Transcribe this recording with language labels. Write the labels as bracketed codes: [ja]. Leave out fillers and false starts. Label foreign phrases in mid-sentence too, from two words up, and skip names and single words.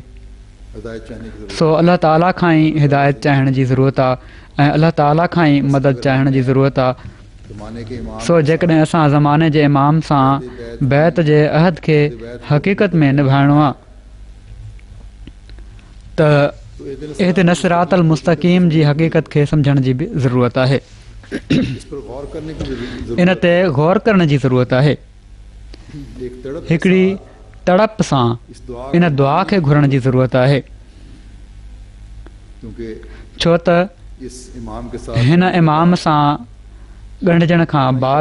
[sd] सो अल्लाह ताला खां ई हिदायत चाहण जी ज़रूरत आहे ऐं अल्लाह ताला खां ई मदद चाहण जी ज़रूरत आहे। सो जेकॾहिं असां ज़माने जे इमाम सां बैत जे अहद खे हक़ीक़त में निभाइणो आहे त [ar] اهدنا الصراط المستقيم [sd] जी हक़ीक़त खे सम्झण जी बि ज़रूरत आहे। इन ते गौर करण जी ज़रूरत आहे। हिकिड़ी तड़प सां इन दुआ खे घुरण जी ज़रूरत आहे, छो त हिन इमाम सां ॻंढिजण खां बाद